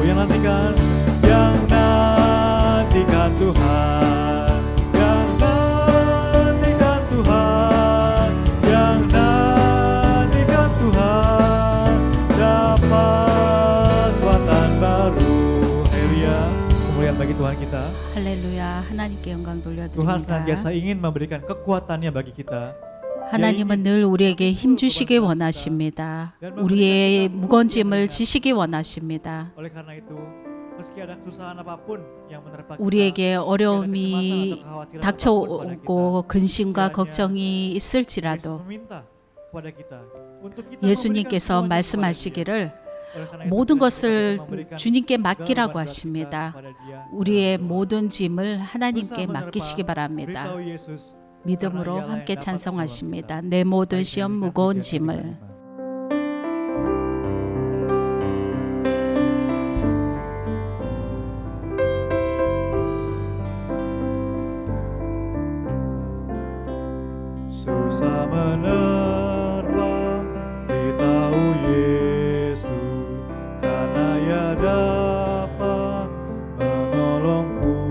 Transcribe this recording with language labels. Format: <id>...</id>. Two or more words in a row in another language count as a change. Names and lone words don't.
<id>Yang nantikan Tuhan, yang nantikan Tuhan, yang nantikan Tuhan, dapat kekuatan baru. Haleluya, kemuliaan bagi Tuhan kita.</id> <ko>할렐루야. 하나님께 영광</ko> <id>Tuhan</id> <ko>돌려드립니다.</ko> <id>senantiasa ingin memberikan kekuatannya bagi kita.</id> <ko>하나님은 늘 우리에게 힘 주시기 원하십니다. 우리의 무거운 짐을 지시기 원하십니다.</ko> <id>Oleh karena itu, meski ada kesusahan apapun yang menerpa kita,</id> <ko>우리에게</ko> <id>meski ada</id> <ko>어려움이</ko> <id>kecemasan atau kekhawatiran apapun pada</id> <ko>닥쳐오고 근심과</ko> <id>kiranya</id> <ko>걱정이</ko> <id>Yesus</id> <ko>있을지라도</ko> <id>meminta kepada kita untuk kita</id> <ko>예수님께서</ko> <id>memberikan semuanya</id> <ko>말씀하시기를</ko> <id>kepada Dia. Oleh karena itu,</id> <ko>모든</ko> <id>kita</id> <ko>것을</ko> <id>memberikan</id> <ko>주님께</ko> <id>segala</id> <ko>맡기라고</ko> <id>beban</id> <ko>하십니다.</ko> <id>kita kepada Dia.</id> <ko>우리의 모든 짐을 하나님께</ko> <id>Berusaha</id> <ko>맡기시기</ko> <id>menerpa,</id> <ko>바랍니다.</ko> <id>beritahu Yesus,</id> <ko>믿음으로</ko> <id>karena Dialah</id> <ko>함께</ko> <id>yang dapat</id> <ko>찬송하십니다.</ko> <id>menolong kita.</id> <ko>내 모든</ko> <id>Baik,</id> <ko>시험</ko> <id>kita</id> <ko>무거운</ko> <id>pujian</id> <ko>짐을</ko> <id>ketika susah menerpa, beritahu Yesus, karena Ia dapat menolongku.</id>